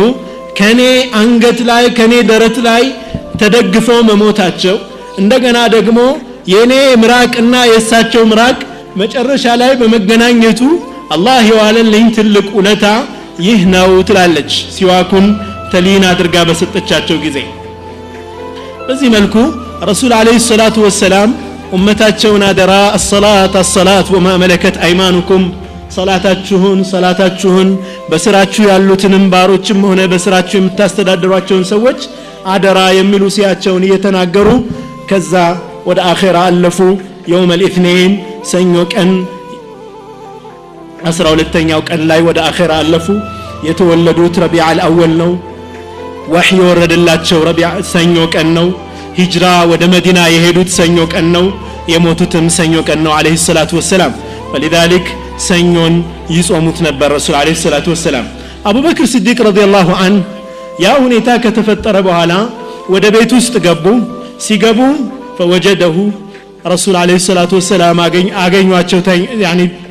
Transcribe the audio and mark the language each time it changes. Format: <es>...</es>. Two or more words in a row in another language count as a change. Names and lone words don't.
<am>ከኔ አንገት ላይ ከኔ ደረት ላይ ተደግፈው መሞታቸው እንደገና ደግሞ የኔ ምራቅና የሳቸው ምራቅ መጨረሻ ላይ በመገናኘቱ አላህ የዋለልኝ ትልቅ ውለታ ይህ ነው ትላለች ሲዋኩን ተሊን አድርጋ በሰጠቻቸው ጊዜ በዚህ መልኩ ረሱል</am> <ar>عليه الصلاة والسلام</ar> <am>ኡመታቸውን አደራ</am> <ar>الصلاه وما ملكت ايمانكم</ar> <am>ሰላታችሁን በስራችሁ ያሉትንም ባሮችም ሆነ በስራችሁ የምታስተዳድሯቸውን ሰዎች አደራ የሚሉ ሲያቸውን እየተናገሩ ከዛ ወደ አኺራ አለፉ</am> <ar>يوم الاثنين</ar> <am>ሰኞ ቀን 12ኛው ቀን ላይ ወደ አኺራ አለፉ የተወለዱት</am> <ar>ربيع الأول</ar> <am>ነው ወህይ ወረደላቸው ረቢዓ ሰኞ ቀን ነው ሂጅራ ወደ መዲና የሄዱት ሰኞ ቀን ነው የሞቱትም ሰኞ ቀን ነው</am> <ar>عليه الصلاة والسلام</ar> <am>فلذلك ሰኞን ይጾሙት ነበር ረሱል</am> <ar>عليه الصلاة والسلام</ar> <am>አቡበክር ሲዲቅ</am> <ar>رضي الله عنه</ar> <am>ያ ሁኔታ ከተፈጠረ በኋላ ወደ ቤት ውስጥ ገቡ ሲገቡ فوجده ረሱል</am> <ar>عليه الصلاة والسلام</ar> <am>አገኟቸው ያኒ</am>